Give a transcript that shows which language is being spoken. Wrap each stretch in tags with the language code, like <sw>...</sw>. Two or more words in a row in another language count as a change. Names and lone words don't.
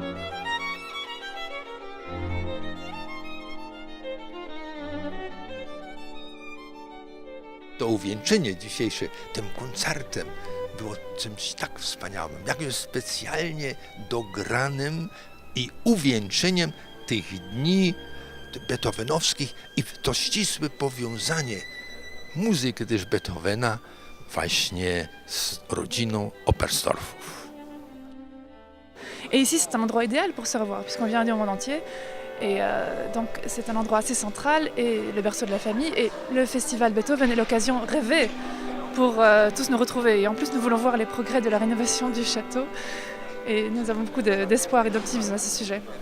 <pl>To uwieńczenie dzisiejsze tym koncertem było czymś tak wspaniałym, jakimś specjalnie dogranym i uwieńczeniem tych dni beethovenowskich i to ścisłe powiązanie muzyki też Beethovena właśnie z rodziną Oberstdorfów.</pl> <fr>Et ici, c'est un endroit idéal pour se revoir, puisqu'on vient du monde entier. Et donc, c'est un endroit assez central, et le berceau de la famille. Et le festival Beethoven est l'occasion rêvée pour tous nous retrouver. Et en plus, nous voulons voir les progrès de la rénovation du château. Et nous avons beaucoup d'espoir et d'optimisme à ce sujet.</fr>